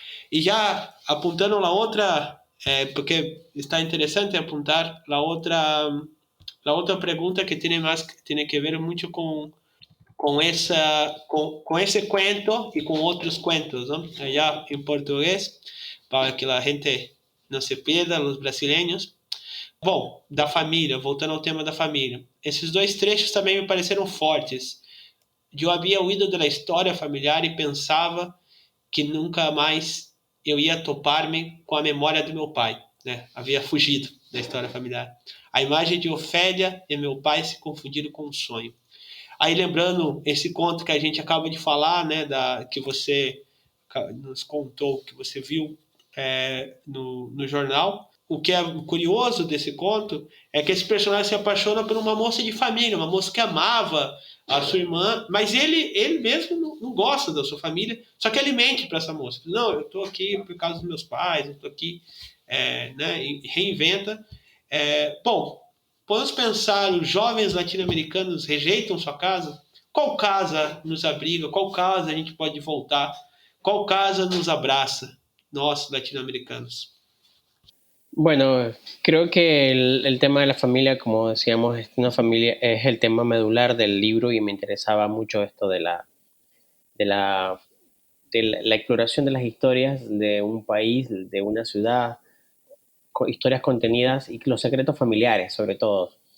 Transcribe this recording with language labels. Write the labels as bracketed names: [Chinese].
[Spanish] Y ya apuntando la otra, porque está interesante apuntar la otra pregunta que tiene que ver mucho con ese cuento y con otros cuentos, ¿no? Allá en portugués, para que la gente no se pierda, los brasileños. [Portuguese] Bom, da família, voltando ao tema da família. Esses dois trechos também me pareceram fortes. Eu havia ouído da história familiar e pensava que nunca mais eu ia topar-me com a memória do meu pai, né? Havia fugido da história familiar. A imagem de Ofélia e meu pai se confundiram com um sonho. Aí lembrando esse conto que a gente acaba de falar, né, que você nos contou, que você viu no jornal. O que é curioso desse conto é que esse personagem se apaixona por uma moça de família, uma moça que amava a sua irmã, mas ele mesmo não gosta da sua família, só que ele mente para essa moça. Não, eu estou aqui por causa dos meus pais, eu estou aqui, né, e reinventa. Bom, podemos pensar, os jovens latino-americanos rejeitam sua casa, Qual casa nos abriga? Qual casa a gente pode voltar? Qual casa nos abraça, nós latino-americanos? [Spanish] Bueno, creo que el tema de la familia, como decíamos, es una familia, es el tema medular del libro y me interesaba mucho esto de la, la exploración de las historias de un país, de una ciudad, historias contenidas y los secretos familiares, sobre todo.